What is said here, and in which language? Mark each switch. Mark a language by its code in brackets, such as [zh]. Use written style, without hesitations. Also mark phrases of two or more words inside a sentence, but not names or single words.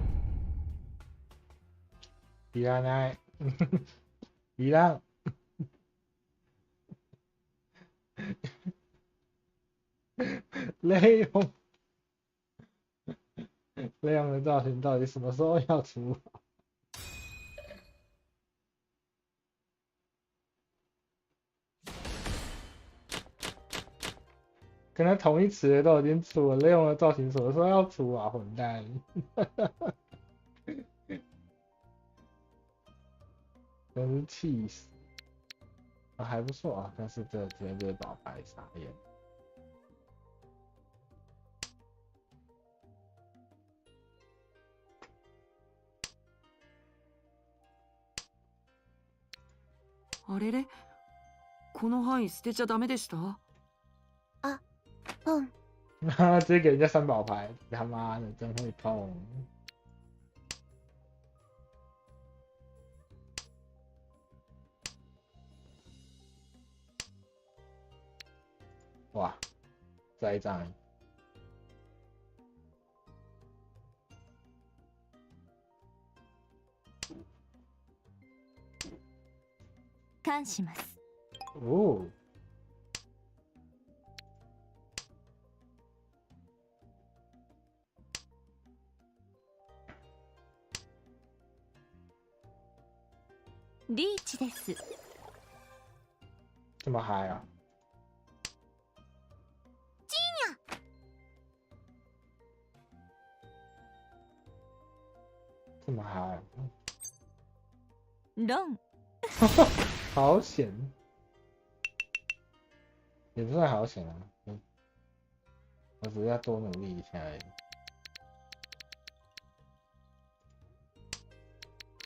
[ja] いらない。いらん。 [zh] 雷用雷用的造型到底什么时候要出？跟他同一词的都已经出了，雷用的造型什么时候要出啊？混蛋！真是气死！啊，还不错啊，但是这直接就是老白傻眼。 [ja] あれれ、この範囲捨てちゃダメでした？啊，嗯， [zh] 直接给人家三宝牌，他妈的真会痛！哇，再一张。 [ja] 感します。哦，リーチです。 [zh] 这么嗨啊！这么嗨啊！ [ja] ロン。 [zh] 好险，也不算好险啊，我只是要多努力一下而已。